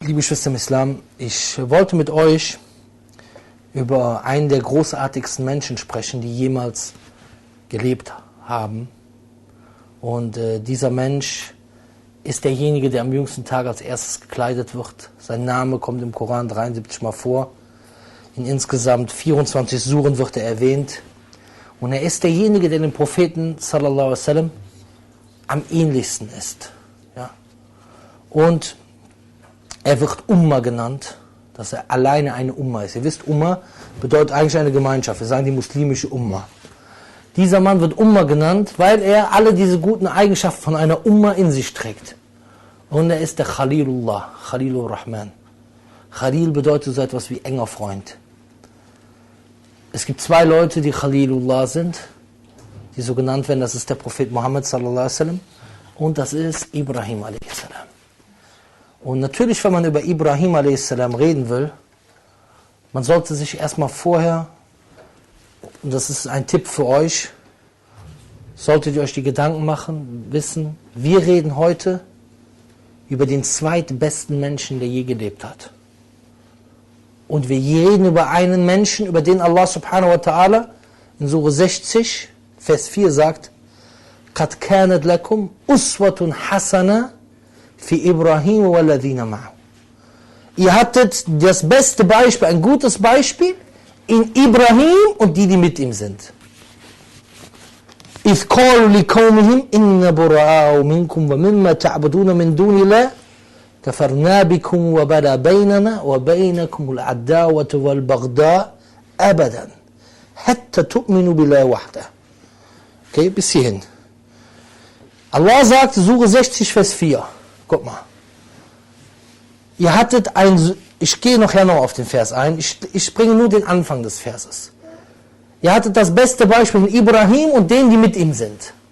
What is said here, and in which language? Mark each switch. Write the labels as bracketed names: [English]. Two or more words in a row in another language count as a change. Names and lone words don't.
[German] Liebe Schwestern im Islam, ich wollte mit euch über einen der großartigsten Menschen sprechen, die jemals gelebt haben. Und dieser Mensch ist derjenige, der am jüngsten Tag als erstes gekleidet wird. Sein Name kommt im Koran 73 Mal vor. In insgesamt 24 Suren wird er erwähnt. Und er ist derjenige, der dem Propheten [Arabic] صلى الله عليه وسلم [German] am ähnlichsten ist. Ja. Und er wird Umma genannt, dass er alleine eine Umma ist. Ihr wisst, Umma bedeutet eigentlich eine Gemeinschaft. Wir sagen die muslimische Umma. Dieser Mann wird Umma genannt, weil er alle diese guten Eigenschaften von einer Umma in sich trägt. Und er ist der Khalilullah, Khalilur Rahman. Khalil bedeutet so etwas wie enger Freund. Es gibt zwei Leute, die Khalilullah sind, die so genannt werden. Das ist der Prophet Muhammad [Arabic] صلى الله عليه وسلم [German] und das ist Ibrahim [Arabic] عليه السلام. [German] Und natürlich, wenn man über Ibrahim a.s. reden will, man sollte sich erstmal vorher, und das ist ein Tipp für euch, solltet ihr euch die Gedanken machen, wissen, wir reden heute über den zweitbesten Menschen, der je gelebt hat. Und wir reden über einen Menschen, über den Allah [Arabic] سبحانه وتعالى [German] in Sure 60, Vers 4 sagt, [Arabic] قَدْ كَانَتْ لَكُمْ أُسْوَةٌ حَسَنَةٌ für Ibrahim والذين معه. [German] Ihr hattet das beste Beispiel, ein gutes Beispiel in Ibrahim und die mit ihm sind. [Arabic] إِذْ قَالُوا لِقَوْمِهِمْ إِنَّ بُرَآءُ مِنْكُمْ وَمِمَّا تَعْبُدُونَ مِنْ دُونِ اللَّهِ كَفَرْنَا بِكُمْ وَبَدَا بَيْنَنَا وَبَيْنَكُمُ الْعَدَاوَةُ وَالْبَغْضَاءُ أَبَدًا حَتَّى تُؤْمِنُوا بِاللَّهِ وَحْدَهُ. [German] Okay, bis hierhin. Allah sagt, Sure 60, Vers 4. Guck mal. Ihr hattet ich gehe nachher noch auf den Vers ein, ich bringe nur den Anfang des Verses. Ihr hattet das beste Beispiel in Ibrahim und denen, die mit ihm sind.